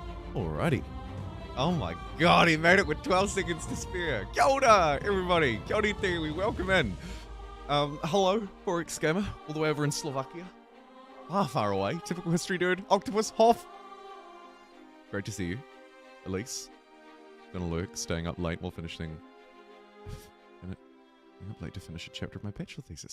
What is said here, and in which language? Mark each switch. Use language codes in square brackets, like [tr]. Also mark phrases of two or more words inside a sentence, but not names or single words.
[en] Alrighty. Oh my god, he made it with 12 seconds to spare. [mi] Kia ora, everybody. Kia ora te iwi. [en] Welcome in. Hello, Forex Gamer, all the way over in Slovakia. Far away. Typical history dude. Octopus, Hoff. Great to see you. Elise. Gonna lurk, staying up late while finishing. Staying up late to finish a chapter of my bachelor thesis.